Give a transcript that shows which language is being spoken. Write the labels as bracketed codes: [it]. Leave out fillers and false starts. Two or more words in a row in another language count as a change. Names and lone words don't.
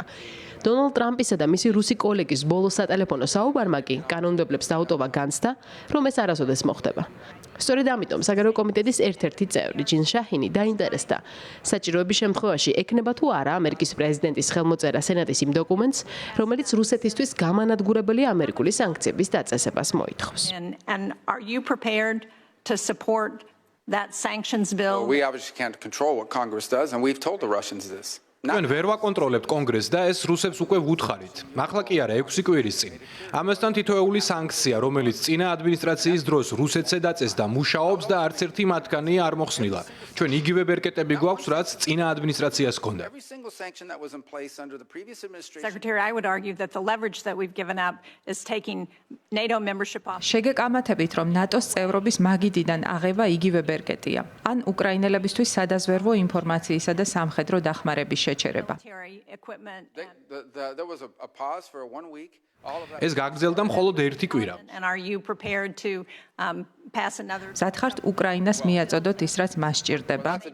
[ka] დონალდ ტრამპისა და მისი რუსი კოლეგის ბოლო სატელეფონო საუბარმა კი კანონმდებლებს დაუტოვა განცდა, რომ ეს არასოდეს მოხდება. სწორედ ამიტომ საგარეო კომიტეტის ერთ-ერთი წევრი ჯინ შაჰინი დაინტერესდა, საჭიროების შემთხვევაში ექნება თუ არა ამერიკის პრეზიდენტის ხელმოწერა სენატის იმ დოკუმენტს, რომელიც რუსეთისთვის გამანადგურებელი ამერიკული სანქციების დაწესებას მოითხოვს. [en] Are you prepared to support that sanctions bill? We obviously can't control what Congress does, and we've told the Russians this. [ka] ჩვენ ვერ ვაკონტროლებთ კონგრესს და ეს რუსებს უკვე ვუთხარით. ახლა კი არა 6 კვირის წინ. ამასთან თითოეული სანქცია, რომელიც წინა ადმინისტრაციის დროს რუსეთზე დაწესდა, მუშაობს და არც ერთი მათგანი არ მოხსნილა. ჩვენ იგივე ბერკეტები გვაქვს, რაც წინა ადმინისტრაციას ჰქონდა. [en] Secretary, I would argue that the leverage that we've given up is taking NATO membership off. [ka] შეგეკამათებით, რომ ნატოს წევრობის მაგიდიდან აღება იგივე ბერკეტია. ან უკრაინელებისთვის სადაზვერვო ინფორმაციისა და სამხედრო დახმარების შეჩერება. ეს გაგრძელდა მხოლოდ 1 კვირა. მზად უკრაინას მიაწოდოთ ის, რაც მას სჭირდება?